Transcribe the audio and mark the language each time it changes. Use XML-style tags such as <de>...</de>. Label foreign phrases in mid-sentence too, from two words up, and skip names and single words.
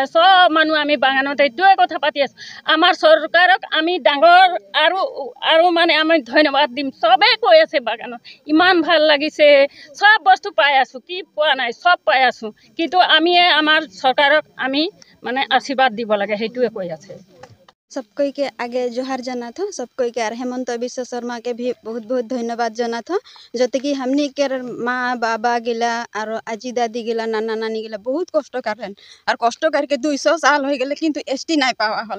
<as>চব মানুহ আমি বাগানত এইটোৱে কথা পাতি আছোঁ, আমাৰ চৰকাৰক আমি ডাঙৰ আৰু মানে আমি ধন্যবাদ দিম। চবেই কৈ আছে বাগানত ইমান ভাল লাগিছে, চব বস্তু পাই আছোঁ, কি পোৱা নাই চব পাই আছোঁ। কিন্তু আমি আমাৰ চৰকাৰক আমি মানে आशीर्वाद দিব লাগে, সেইটোৱে কৈ আছে।</as> <sck>सबको के आगे जोहार जाना था, सबको के हेमंत विश्व शर्मा के भी बहुत बहुत धन्यवाद जाना था। जते कि हमनी के माँ बाबा गिला और आजी दादी गिला नाना नानी गिला बहुत कष्ट कर रहे और कष्ट करके 200 साल हो गए, किंतु एसटी नहीं पावा हले।</sck>